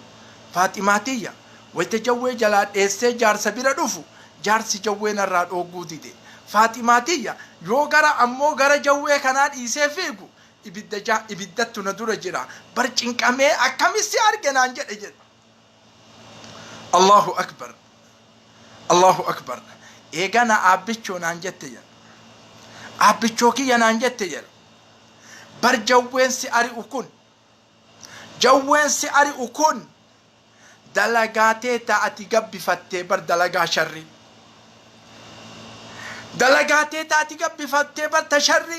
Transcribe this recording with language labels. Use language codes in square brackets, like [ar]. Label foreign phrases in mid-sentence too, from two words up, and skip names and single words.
[om] Faaximaatiyya wayta jawwee jalaa dheessee jaarsa bira dhufu jaarsi jawween irraa dhooguu dide. Faaximaatiyya yoo gara ammoo gara jawwee kanaa dhiisee fiigu ibiddattu na dura jira. Bar cinqamee akkamitti arganaan jedhe jedha. [ar] الله أكبر، الله أكبر. [om] Eegana aabbichoo naan jette jedha. Aabbichoo kiyya naan jette jedha. Bar jawween si ari'u kun, jawween si ari'u kun dalagaatee ta'ati gabbifattee bar dalagaa sharri. Dalagaatee ta'ati gabbifattee bar tasharri.